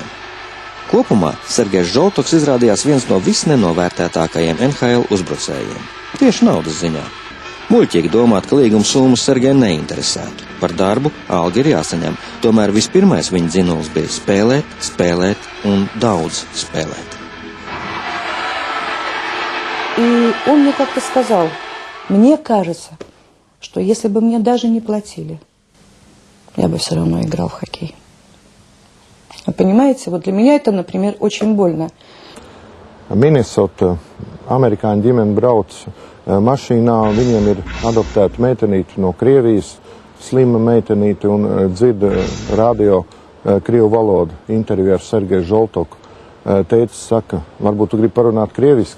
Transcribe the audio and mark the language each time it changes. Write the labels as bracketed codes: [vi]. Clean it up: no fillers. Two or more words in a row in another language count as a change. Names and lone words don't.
[lv] Kopumā Sergejs Žoltoks izrādījās viens no visnenovērtētākajiem NHL uzbrucējiem. Tieši naudas ziņā. Muļķīgi domāt, ka līguma summas Sergeju neinteresētu. Par darbu alga ir jāsaņem. Tomēr vispirmais viņa dzinols bija spēlēt, spēlēt un daudz spēlēt. [ru] И он мне как-то сказал, мне кажется, что если бы мне даже не платили, я бы все равно играл в хоккей. Вы понимаете, вот для меня это, например, очень больно. [lv] Minnesota amerikāņu ģimene brauc mašīnā, viņiem ir adoptēta meitenīte no Krievijas, slima meitenīte un dzird radio krievu valodu interviju ar Sergeju Žoltoku. Tētis saka, varbūt tu gribi parunāt krieviski.